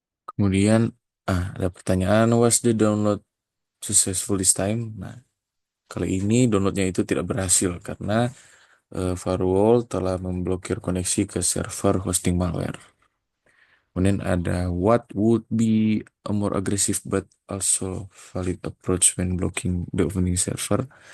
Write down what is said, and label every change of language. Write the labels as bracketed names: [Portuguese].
[Indonesian] Kemudian ada pertanyaan, [English] was the download successful this time? Nah, [Indonesian] Kali ini downloadnya itu tidak berhasil karena firewall telah memblokir koneksi ke server hosting malware. Kemudian ada [English] what would be a more aggressive but also valid approach when blocking the opening server.